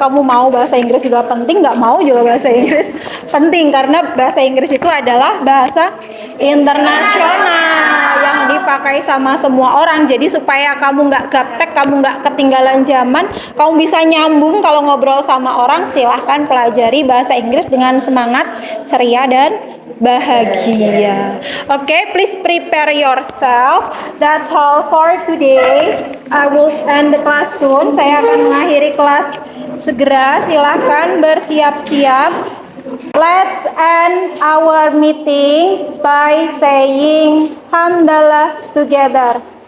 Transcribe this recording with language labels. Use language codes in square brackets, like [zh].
[id] Kamu mau bahasa Inggris juga penting, nggak mau juga bahasa Inggris penting, karena bahasa Inggris itu adalah bahasa internasional yang dipakai sama semua orang. Jadi supaya kamu nggak gaptek, kamu nggak ketinggalan zaman, kamu bisa nyambung kalau ngobrol sama orang, silahkan pelajari bahasa Inggris dengan semangat, ceria, dan bahagia. [en] Okay, please prepare yourself. That's all for today. I will end the class soon. [id] Saya akan mengakhiri kelas segera. Silahkan bersiap-siap. [en] Let's end our meeting by saying hamdalah together.